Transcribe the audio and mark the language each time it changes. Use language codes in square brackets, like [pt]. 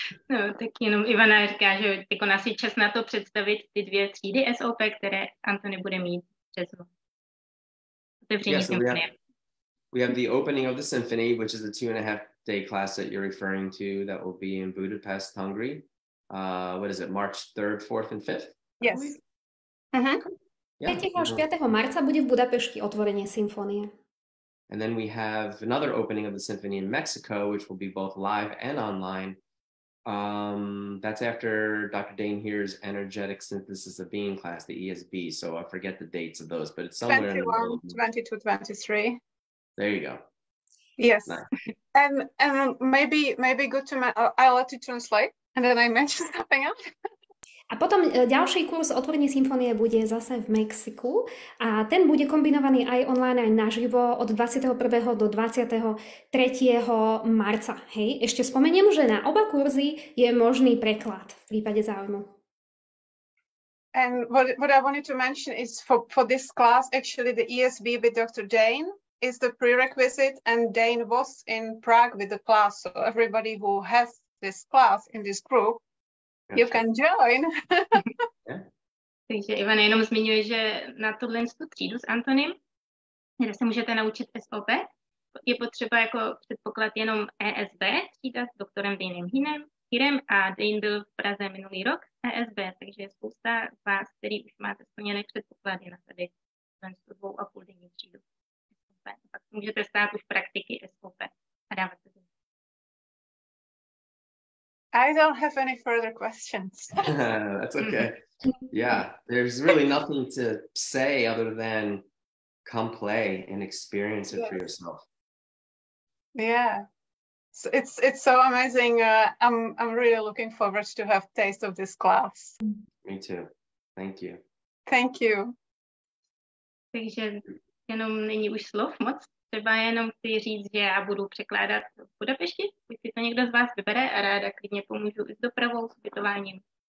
[cs] No, tak jenom Ivana říká, že teď asi čas na to představit ty dvě třídy SOP, které Antony bude mít přes Otevření symfonie. [en] We have the opening of the symphony, which is a 2.5-day class that you're referring to that will be in Budapest, Hungary. What is it, March 3rd, 4th, and 5th? Yes. [sk] Mm-hmm. 3. až 5. marca bude v Budapešti otvorenie symfónie. [en] And then we have another opening of the symphony in Mexico, which will be both live and online. That's after Dr. Dane here's energetic synthesis of being class, the ESB. So I forget the dates of those, but it's somewhere 21, 22, 23. There you go. Yes. Nice. And maybe good to I'll let you translate and then I mention something else. [sk] A potom ďalší kurz Otvorenie symfónie bude zase v Mexiku a ten bude kombinovaný aj online, aj naživo od 21. do 23. marca. Hej, ešte spomeniem, že na oba kurzy je možný preklad v prípade záujmu. [en] And what I wanted to mention is for this class, actually the ESB with Dr. Dane is the prerequisite, and Dane was in Prague with the class. So everybody who has this class in this group, you can join. [cs] Takže Ivana jenom zmiňuje, že na tohle třídu s Antonym, kde se můžete naučit SOP, je potřeba jako předpoklad jenom ESB, třída s doktorem Danem Hirem a Dane byl v Praze minulý rok ESB, takže je spousta z vás, který už máte splněné předpoklady na tady 2,5denní třídu. Pak můžete stát už praktiky SOP a dávat se. [en] I don't have any further questions. That's okay. Yeah, there's really nothing to say other than come play and experience it for yourself. Yeah, so it's so amazing. I'm really looking forward to have taste of this class. Me too. Thank you. Thank you. [cs] Takže jenom není už slov moc. Třeba jenom chci říct, že já budu překládat v Budapešti, když si to někdo z vás vybere a ráda klidně pomůžu i s dopravou, s ubytováním.